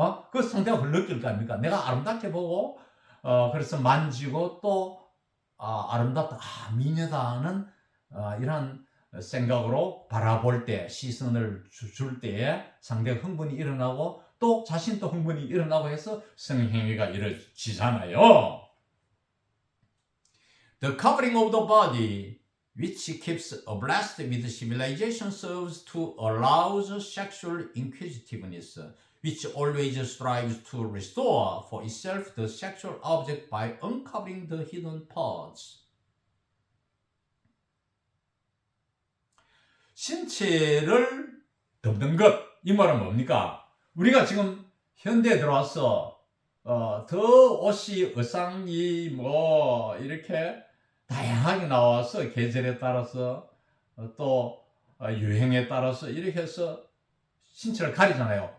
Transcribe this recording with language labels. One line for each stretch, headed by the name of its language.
Korean: 그 상대가 그걸 느낄 거 아닙니까? 내가 아름답게 보고, 그래서 만지고 또, 아름답다, 미녀다는, 이런 생각으로 바라볼 때, 시선을 줄 때에 상대가 흥분이 일어나고, 또 자신도 흥분이 일어나고 해서 성행위가 이루어지잖아요.
English: The covering of the body, which keeps abreast with civilization, serves to arouse sexual inquisitiveness, which always strives to restore for itself the sexual object by uncovering the hidden parts.
Korean: 신체를 덮는 것, 이 말은 뭡니까? 우리가 지금 현대에 들어와서 더 옷이 의상이 뭐 이렇게 다양하게 나와서 계절에 따라서 또 유행에 따라서 이렇게 해서 신체를 가리잖아요.